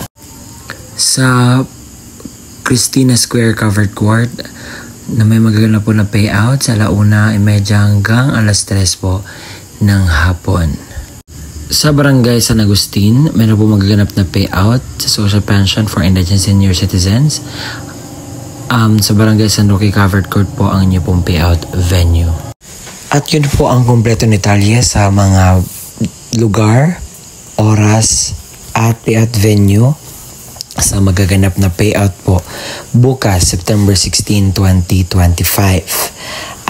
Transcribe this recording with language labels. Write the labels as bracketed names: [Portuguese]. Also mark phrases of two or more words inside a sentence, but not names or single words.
[Filipino] Sa Christina Square covered court, na may magaganap po na payout sa alauna, imedya hanggang alas 3 po ng hapon. Sa Barangay San Agustin, meron po magaganap na payout sa [English] social pension for indigent senior citizens. [Filipino] Sa Barangay San Roque covered court po ang inyo pong [English] payout venue. [Filipino] At yun po ang kompleto detalye sa mga lugar, oras, at [English] payout venue [Filipino] sa magaganap na payout po bukas September 16, 2025.